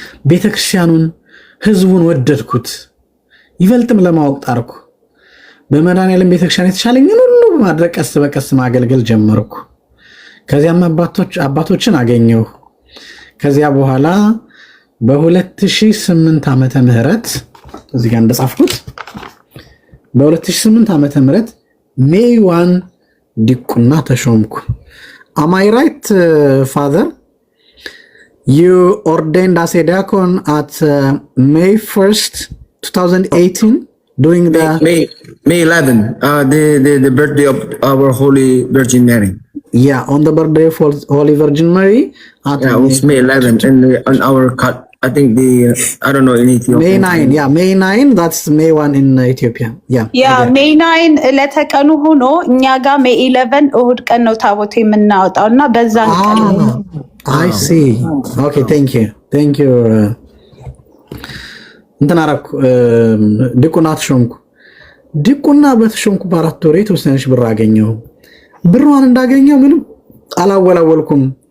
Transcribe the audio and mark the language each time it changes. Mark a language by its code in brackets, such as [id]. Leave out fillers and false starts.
[am] ቤተክርስቲያኑን ህዝቡን ወደድኩት፣ ይበልጥም ለማወቅ ጣርኩ። በመድኃኔዓለም ቤተክርስቲያን የተሻለኝን ሁሉ በማድረግ ቀስ በቀስ ማገልገል ጀመርኩ። ከዚያም አባቶችን አገኘሁ። ከዚያ በኋላ በ2008 ዓመተ ምህረት እዚህ ጋር እንደጻፍኩት በ2008 ዓመተ ምህረት ሜይ 1 ዲቁና ተሾምኩ። [en] Am I right, Father? You ordained as a diacon at May 1st, 2018 during the May 11, the birthday of our Holy Virgin Mary. Yeah, on the birthday of Holy Virgin Mary. It was May 11, and on our cut, I think I don't know in Ethiopia. May 9, yeah, May 9, that's May 1 in Ethiopia. [am] Yeah, May 9 ለተቀኑ ሆኖ እኛ ጋር May 11 እሁድ ቀን ነው ታቦት የምናወጣውና በዛን ቀን [en] I see. Okay, thank you. [am] እንትን አደረኩ፣ ዲቁና ተሾምኩ። ዲቁና በተሾምኩ በአራት ወር የተወሰነች ብር አገኘሁ። ብሯን እንዳገኘው ምንም አላወላወልኩም።